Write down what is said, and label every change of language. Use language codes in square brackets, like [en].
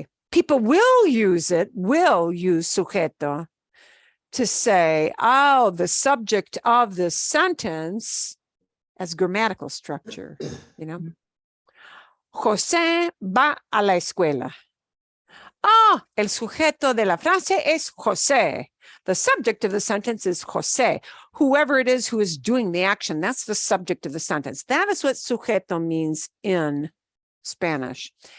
[en] People will use sujeto to say, oh, the subject of the sentence as grammatical structure, you know. [es] José va a la escuela. Ah, el sujeto de la frase es José. [en] The subject of the sentence is José. Whoever it is who is doing the action, that's the subject of the sentence. That is what sujeto means in Spanish.